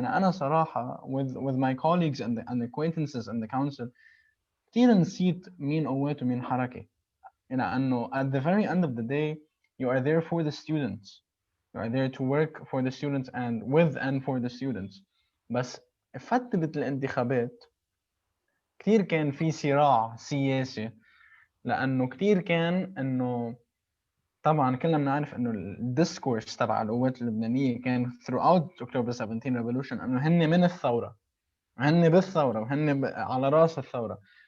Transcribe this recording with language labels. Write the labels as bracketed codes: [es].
[ar] يعني انا صراحه [en] with my colleagues and acquaintances in the council [ar] كثير نسيت مين قوات ومين حركه. يعني انه [en] at the very end of the day you are there for the students, you are there to work for the students and with and for the students. [ar] بس فترة الانتخابات كثير كان في صراع سياسي، لانه كثير كان انه طبعا كلنا بنعرف انه الديسكورس تبع القوات اللبنانيه كان [en] throughout October 17 revolution [ar] انه هن من الثوره، هن بالثوره وهن على راس الثوره.